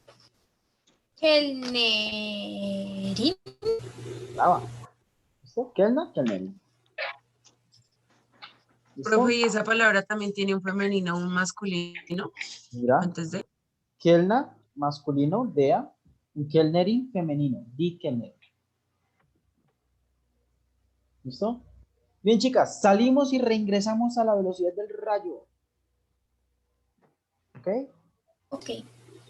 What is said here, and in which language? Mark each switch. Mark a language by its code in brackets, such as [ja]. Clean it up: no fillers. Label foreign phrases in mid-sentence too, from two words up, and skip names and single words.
[es] Kellnerin. Brava. ¿Listo? [de] Kellner, Kellnerin. [es] Profe, ¿y esa palabra también tiene un femenino o un masculino? Mira. Antes de... Kellner, masculino, [de] der. Un Kellnerin, femenino. Die Kellnerin. [es] ¿Listo? Bien, chicas, salimos y reingresamos a la velocidad del rayo. ¿Ok? Ok.